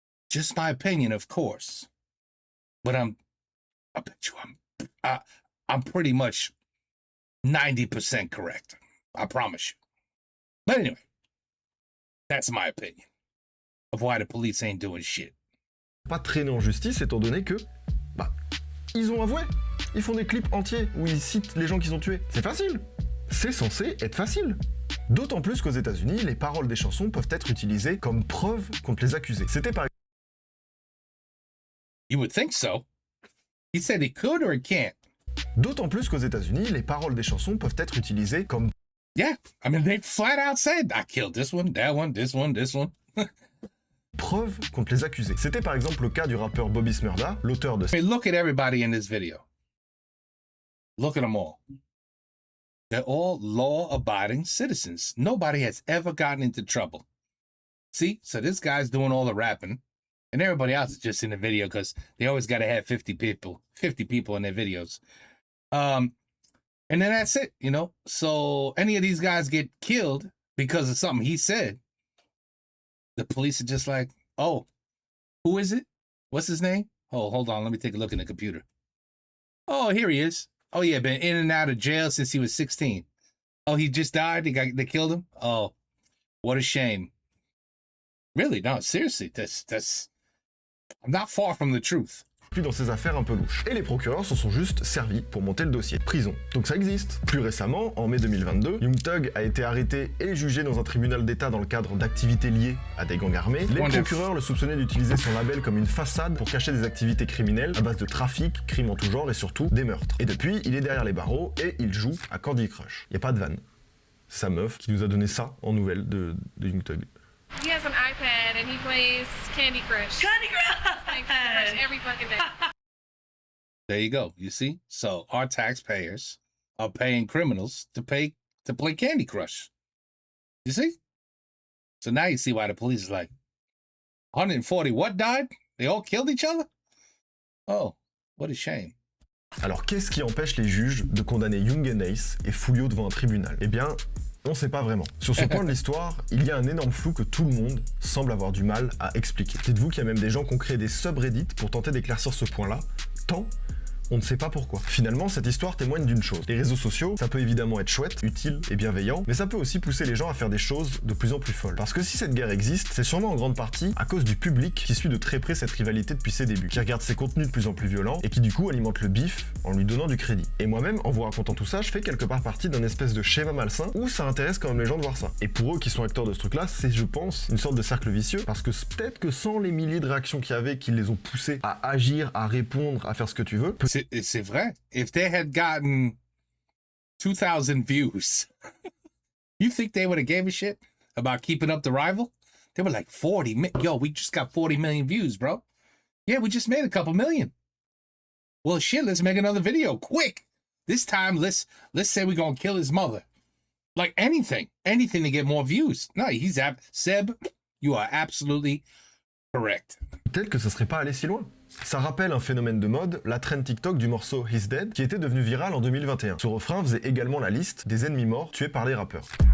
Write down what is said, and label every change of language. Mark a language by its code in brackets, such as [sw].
[en] Just my opinion, of course. But I bet you I'm pretty much 90% correct. I promise you. But anyway, that's my opinion of why the police ain't doing shit. [fr] pas traîner en justice étant donné que, ils ont avoué. Ils font des clips entiers où ils citent les gens qu'ils ont tués. C'est facile. C'est censé être facile. D'autant plus qu'aux États-Unis, les paroles des chansons peuvent être utilisées comme preuve contre les accusés. C'était par [en] You would think so. He said he could or he can't. [fr] D'autant plus qu'aux États-Unis, les paroles des chansons peuvent être utilisées comme [en] Yeah, I mean, they flat out said, I killed this one, that one, this one, this one. [fr] preuve contre les accusés. C'était par exemple le cas du rappeur Bobby Shmurda, l'auteur de [en] I mean, look at everybody in this video. Look at them all. They're all law-abiding citizens. Nobody has ever gotten into trouble. See? So this guy's doing all the rapping, and everybody else is just in the video because they always got to have 50 people in their videos. And then that's it, So any of these guys get killed because of something he said, the police are just like, oh, who is it? What's his name? Oh, hold on. Let me take a look in the computer. Oh, here he is. Oh, yeah, been in and out of jail since he was 16. Oh, he just died? They killed him? Oh, what a shame. Really? No, seriously, that's I'm not far from the truth. [fr] Puis dans ces affaires un peu louches. Et les procureurs s'en sont juste servis pour monter le dossier. Prison. Donc ça existe. Plus récemment, en mai 2022, Young Thug a été arrêté et jugé dans un tribunal d'État dans le cadre d'activités liées à des gangs armés. Les procureurs le soupçonnaient d'utiliser son label comme une façade pour cacher des activités criminelles à base de trafic, crimes en tout genre et surtout des meurtres. Et depuis, il est derrière les barreaux et il joue à Candy Crush. Y a pas de vanne. C'est sa meuf qui nous a donné ça en nouvelles de Young Thug. [en] He has an iPad and he plays Candy Crush. Candy Crush every fucking day. There you go. You see? So our taxpayers are paying criminals to play Candy Crush. You see? So now you see why the police is like, 140 what died? They all killed each other? Oh, what a shame. [fr] Alors qu'est-ce qui empêche les juges de condamner Young and Ace et Foolio devant un tribunal? Eh bien, on sait pas vraiment. Sur ce point de l'histoire, il y a un énorme flou que tout le monde semble avoir du mal à expliquer. Dites-vous qu'il y a même des gens qui ont créé des subreddits pour tenter d'éclaircir ce point-là, tant on ne sait pas pourquoi. Finalement, cette histoire témoigne d'une chose. Les réseaux sociaux, ça peut évidemment être chouette, utile et bienveillant, mais ça peut aussi pousser les gens à faire des choses de plus en plus folles. Parce que si cette guerre existe, c'est sûrement en grande partie à cause du public qui suit de très près cette rivalité depuis ses débuts, qui regarde ses contenus de plus en plus violents et qui du coup alimente le bif en lui donnant du crédit. Et moi-même, en vous racontant tout ça, je fais quelque part partie d'un espèce de schéma malsain où ça intéresse quand même les gens de voir ça. Et pour eux qui sont acteurs de ce truc-là, c'est, je pense, une sorte de cercle vicieux, parce que peut-être que sans les milliers de réactions qu'il y avait qui les ont poussés à agir, à répondre, à faire ce que tu veux... C'est vrai. [en] If they had gotten 2,000 views, you think they would have gave a shit about keeping up the rival? They were like 40. Yo, we just got 40 million views, bro. Yeah, we just made a couple million. Well, shit, let's make another video quick. This time, let's say we're gonna kill his mother. Like anything to get more views. No, Seb, you are absolutely correct. [fr] Peut-être que ça serait pas allé si loin. Ça rappelle un phénomène de mode, la trend TikTok du morceau He's Dead, qui était devenu viral en 2021. Ce refrain faisait également la liste des ennemis morts tués par les rappeurs.